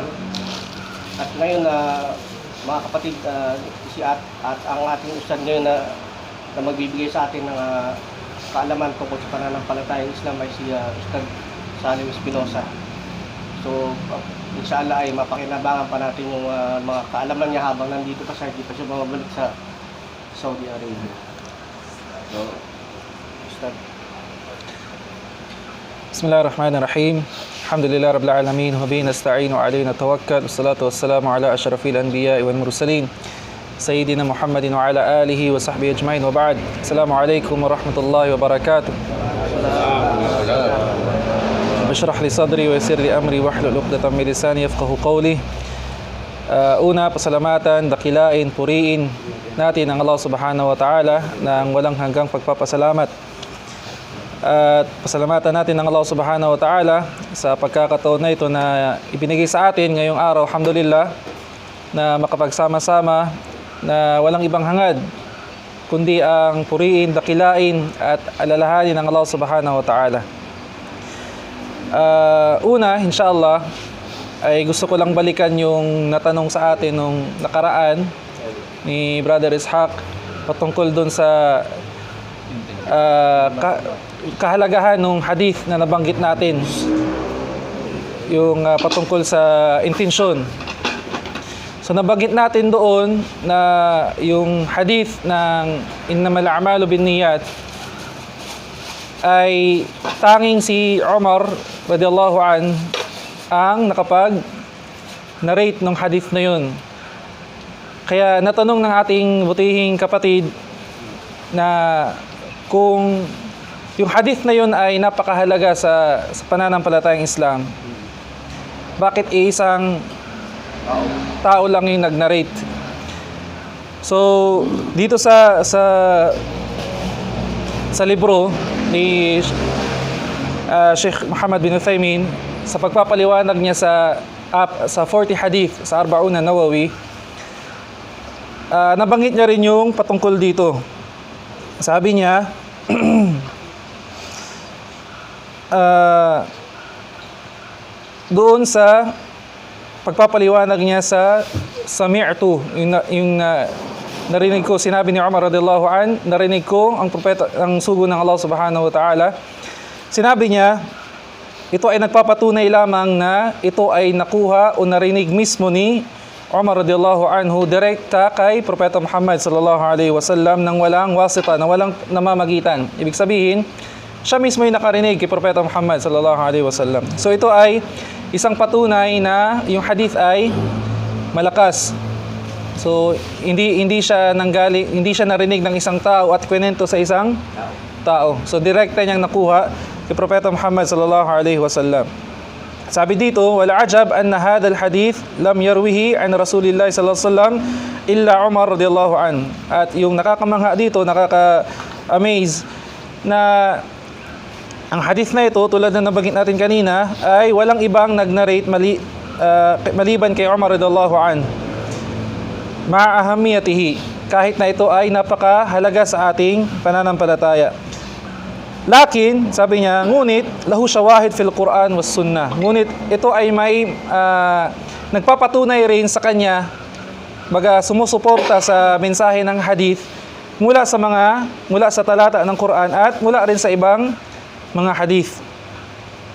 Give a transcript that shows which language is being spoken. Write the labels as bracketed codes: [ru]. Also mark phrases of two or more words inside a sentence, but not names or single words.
[tl] At ngayon mga kapatid, at ang ating ustad ngayon na magbibigay sa atin ng kaalaman tungkol sa pananampalataya ng Islam ay si Ustad Salim Espinosa. So inshallah ay mapakinabangan pa natin yung mga kaalaman niya habang nandito pa siya, hindi pa siya bumabalik sa Saudi Arabia. So, Ustad. [ar] بسم الله الرحمن الرحيم. الحمد لله رب العالمين. وبه نستعين علينا توكل. والصلاة والسلام على أشرف الأنبياء والمرسلين. سيدنا محمد وعلى آله وصحبه أجمعين وبعد. السلام عليكم ورحمة الله وبركاته. اشرح لي صدري ويسر لي أمري واحلل عقدة من لساني يفقه قولي. [tl] Una, pasalamatan, dakilain, puriin natin ang [ar] الله سبحانه وتعالى [tl] ng walang hanggang pagpapasalamat. At pasalamatan natin ang [ar] الله سبحانه وتعالى [tl] sa pagkakataon na ito na ibinigay sa atin ngayong araw, alhamdulillah, na makapagsama-sama na walang ibang hangad kundi ang puriin, dakilain at alalahanin ng [ar] الله سبحانه وتعالى. [tl] Una, inshallah, ay gusto ko lang balikan yung natanong sa atin nung nakaraan ni Brother Ishaq patungkol dun sa kahalagahan ng hadith na nabanggit natin, yung patungkol sa intensyon. So nabanggit natin doon na yung hadith ng [ar] إنما الأعمال بالنيات [tl] ay tanging si Umar [ar] رضي الله عن [tl] ang nakapag-narrate ng hadith na yun. Kaya natanong ng ating butihing kapatid na kung yung hadith na yun ay napakahalaga sa pananampalatayang Islam, bakit isang tao lang yung nag-narrate? So dito sa libro ni Sheikh Muhammad bin Uthaymin, sa pagpapaliwanag niya sa 40 hadith sa Arba'un an-Nawawi, nabanggit niya rin yung patungkol dito. Sabi niya, doon sa pagpapaliwanag niya sa sami'tu, yung narinig ko, sinabi ni Umar [ar] رضي الله عن, [tl] narinig ko ang propeta, ang sugo ng [ar] الله سبحانه وتعالى. [tl] Sinabi niya, ito ay nagpapatunay lamang na ito ay nakuha o narinig mismo ni Umar [ar] رضي الله عنه [tl] direkta kay Propeta Muhammad [ar] صلى الله عليه وسلم [tl] nang walang wasita, na walang namamagitan. Ibig sabihin, siya mismo ay nakarinig kay Propeta Muhammad [ar] صلى الله عليه وسلم. [tl] So ito ay isang patunay na yung hadith ay malakas. So hindi siya narinig ng isang tao at kwento sa isang tao. So direkta niyang nakuha kay Propeta Muhammad [ar] صلى الله عليه وسلم. [tl] Sabi dito, [ar] ولا عجب أن هذا الحديث لم يروه عن رسول الله صلى الله عليه وسلم إلا عمر رضي الله عن. [tl] At yung nakakamangha dito, nakaka-amaze na ang hadith na ito, tulad na nabanggit natin kanina, ay walang ibang nag-narrate maliban kay Umar [ar] رضي الله عن. مع أهميته, [tl] kahit na ito ay napakahalaga sa ating pananampalataya. Lakin, sabi niya, ngunit [ar] له شواهد في القرآن والسنة. [tl] Ngunit ito ay may nagpapatunay rin sa kanya, baga sumusuporta sa mensahe ng hadith mula sa talata ng Quran at mula rin sa ibang mga hadith.